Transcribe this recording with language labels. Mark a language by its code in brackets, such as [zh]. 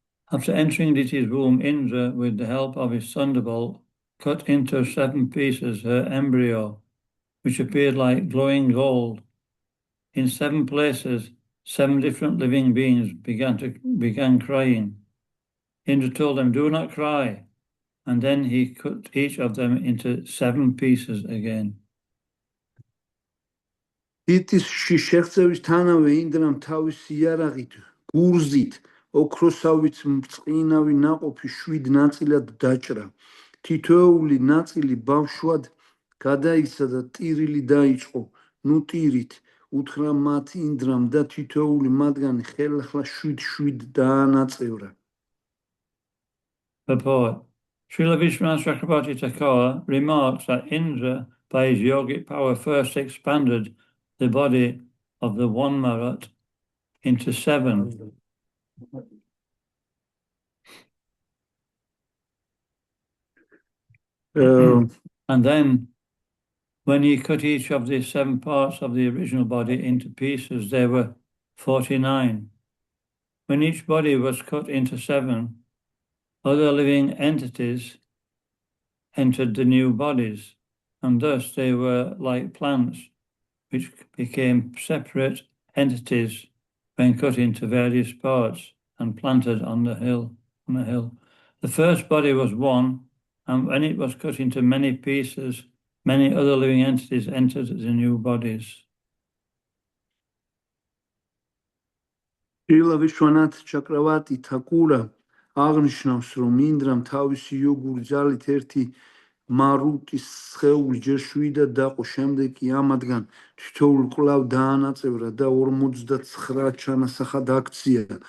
[en] After entering Diti's womb, Indra, with the help of his thunderbolt, cut into 7 pieces her embryo, which appeared like glowing gold. In 7 places, 7 different living beings began crying. Indra told them, "Do not cry." And then he cut each of them into 7 pieces again. [ka] იტისში შეღწევისთანავე ინდრამ თავისი იარაღით, გურზით, ოქროსავით მწყინავი ნაყოფი 7 ნაწილად დაჭრა. თითოეული ნაწილი ბავშვად გადაიქცა და ტირილი დაიწყო. ნუ ტირით, უთხრა მათ ინდრამ და თითოეული მათგანი ხელახლა 7 დაანაწევრა. [en] Purport. Srila Vishwanath Chakrabarti Thakur remarks that Indra, by his yogic power, first expanded the body of the one Marat into 7. And then, when he cut each of the 7 parts of the original body into pieces, there were 49. When each body was cut into 7, other living entities entered the new bodies, and thus they were like plants, which became separate entities when cut into various parts and planted on the hill. The first body was one, and when it was cut into many pieces, many other living entities entered the new bodies. [ka] Srila Vishwanath Chakravarti Thakura აღნიშნავს, რომ ინდრამ თავისი იოგური ძალით ერთი მარუტის სხეული ჯერ 7-ად დაყო, შემდეგ კი ამათგან თითოეულ კვლავ დაანაწევრა და 49 ჩანასახად აქცია.